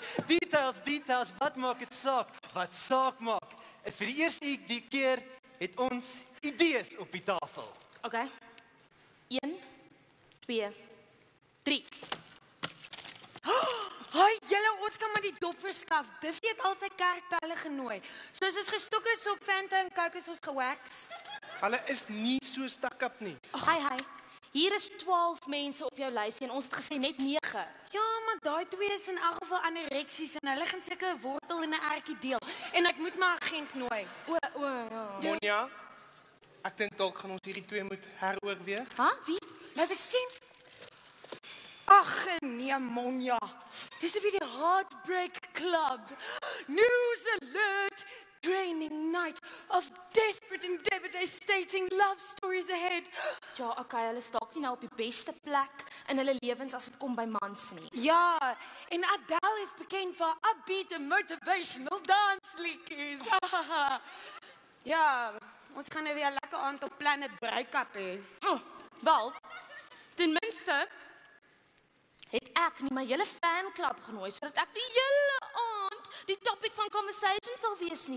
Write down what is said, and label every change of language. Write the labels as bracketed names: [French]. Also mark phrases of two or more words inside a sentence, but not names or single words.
[Afrikaans] Details, wat maak dit saak? Wat saak maak, is vir die eerste die keer het ons idees op die tafel. [English] Okay. 1, 2, 3. [Afrikaans] Haai, julle, ons kan maar die dop verskaf. Diffie het al sy kerkpelle genooi. Soos ons gestok is op Fanta en Coke is ons gewax. Hulle is nie so stuck-up nie. [English] Hi. [Afrikaans] Hier is 12 mense op jou lysie en ons het gesê net 9. Ja, maar daai 2 is in elk geval anoreksies en hulle gaan seker 'n wortel en 'n ertjie deel. En ek moet my agent nooi. Ja. Monja, ek dink dalk gaan ons hierdie 2 moet heroorweeg. Wie? Laat ek sien. Ag nee, Monja. Dis weer die Heartbreak Club. [English] News alert. Draining night of desperate and devastating love stories ahead. [Afrikaans] Ja, okay, hulle is dalk nie nou op die beste plek in hulle lewens as dit kom by mans nie. Ja, en Adele is bekend vir [English] upbeat and motivational dance [Afrikaans] liedjies. Ja, ons gaan nou weer 'n lekker aand op Planet Breakup hê. Wel, ten minste het ek nie my hele fanklub genooi sodat ek die hele aand die topic van conversation sal wees nie.